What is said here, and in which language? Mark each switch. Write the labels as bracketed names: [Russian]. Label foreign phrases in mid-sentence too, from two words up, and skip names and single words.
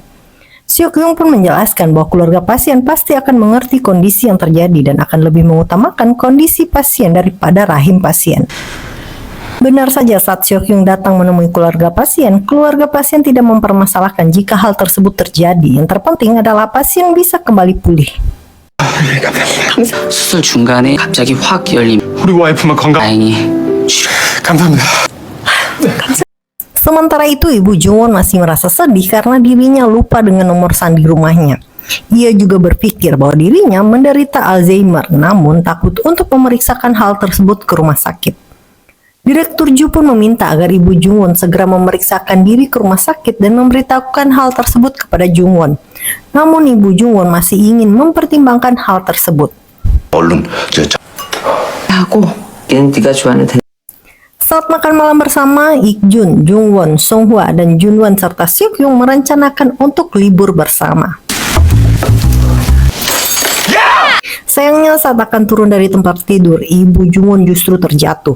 [Indonesian] Seokhyung pun menjelaskan bahwa keluarga pasien pasti akan mengerti kondisi yang terjadi dan akan lebih mengutamakan kondisi pasien daripada rahim pasien. Benar saja saat Seokhyung datang menemui keluarga pasien tidak mempermasalahkan jika hal tersebut terjadi. Yang terpenting adalah pasien bisa kembali pulih. [Korean] 수술 중간에 갑자기 확 열림. 우리 와이프만 건강. 다행히. 감사합니다. [Indonesian] Sementara itu, Ibu Jungwon masih merasa sedih karena dirinya lupa dengan nomor sandi rumahnya. Ia juga berpikir bahwa dirinya menderita Alzheimer, namun takut untuk memeriksakan hal tersebut ke rumah sakit. Direktur Ju pun meminta agar Ibu Jungwon segera memeriksakan diri ke rumah sakit dan memberitahukan hal tersebut kepada Jungwon. Namun Ibu Jungwon masih ingin mempertimbangkan hal tersebut. [Korean] 하고 얘는 네가 좋아하는 [Indonesian] Saat makan malam bersama, Ik-jun, Jungwon, Songhwa, dan Junwon serta Seokhyung merencanakan untuk libur bersama. Sayangnya saat akan turun dari tempat tidur, Ibu Jungwon justru terjatuh.